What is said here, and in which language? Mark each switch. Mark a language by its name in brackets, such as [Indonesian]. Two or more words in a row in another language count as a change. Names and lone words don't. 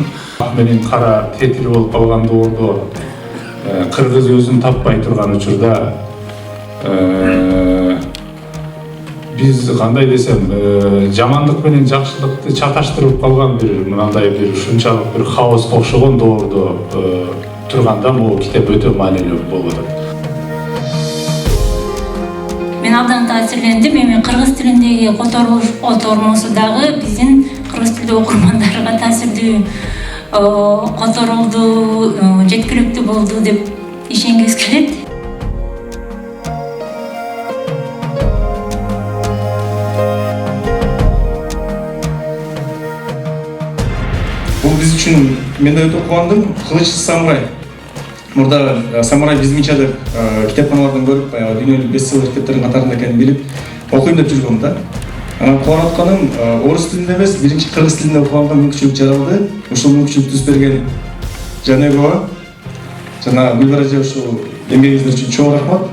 [Kyrgyz] Менин кара тетили болуп калган доордо кыргыз өзүн таппай турган учурда биз кандай десем, жамандык менен жакшылыкты чаташтырып калган бир мындай бир ушунчалык бир хаоска окшогон доордо турганда бул китеп өтө маанилүү болуп атат. Мен абдан таасирлендим. Эми кыргыз тилиндеги котормосу дагы биздин кыргыз тилдүү окурмандарга таасирдүү которулду, жеткиликтүү болду деп ишенгибиз келет. [Kazakh] Бұл біз үшін мен де өте қуандым. [Kyrgyz] Кылычсыз самурай. Мурда самурай бизминча деп китепканалардан көрүп, дүйнөлүк бестселлер китептердин катарында экенин билип, окуйм деп жүргөм да. Анан кубанып атканым, орус тилинде эмес, биринчи кыргыз тилинде окуганга мүмкүнчүлүк жаралды. Ушул мүмкүнчүлүктү түзүп берген Жаныбекова жана Гүлбара эже ушул эмгегиңиздер үчүн чоң рахмат.